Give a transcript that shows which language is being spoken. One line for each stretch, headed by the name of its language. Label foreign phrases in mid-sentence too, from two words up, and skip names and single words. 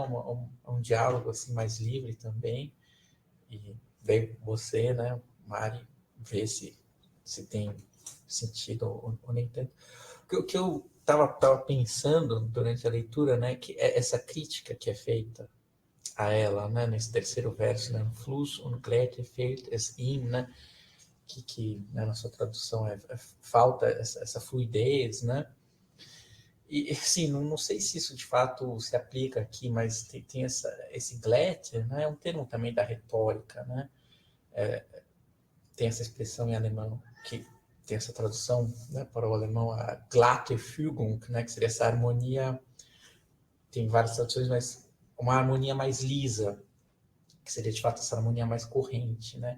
Portuguese: Um diálogo assim mais livre também. E daí você, né, Mari, ver se tem sentido ou nem tanto. O que eu estava pensando durante a leitura, né, que é essa crítica que é feita a ela, né, nesse terceiro verso, né,
German: Fluss und Glätte fehlt es ihm,
Portuguese: né, que né, na sua tradução falta essa fluidez, né. E, assim, não sei se isso de fato se aplica aqui, mas tem esse Glätte, né, é um termo também da retórica, né, tem essa expressão em alemão que tem essa tradução, né, para o alemão, a
German: glatte Fügung,
Portuguese: né, que seria essa harmonia, tem várias traduções, mas uma harmonia mais lisa, que seria de fato essa harmonia mais corrente, né.